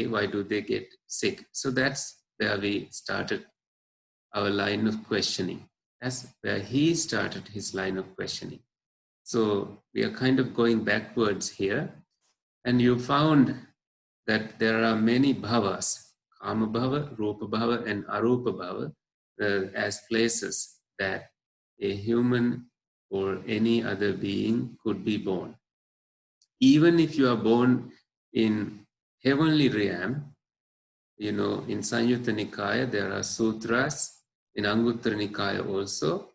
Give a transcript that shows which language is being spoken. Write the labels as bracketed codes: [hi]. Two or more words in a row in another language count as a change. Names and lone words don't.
[en] Why do they get sick? So that's where we started our line of questioning. That's where he started his line of questioning. So we are kind of going backwards here. And you found that there are many bhavas, [pi] kama bhava, rupa bhava, [en] and [pi] arupa bhava, [en] as places that a human or any other being could be born. Even if you are born in heavenly realm, in Samyutta Nikaya there are sutras, in Anguttara Nikaya also.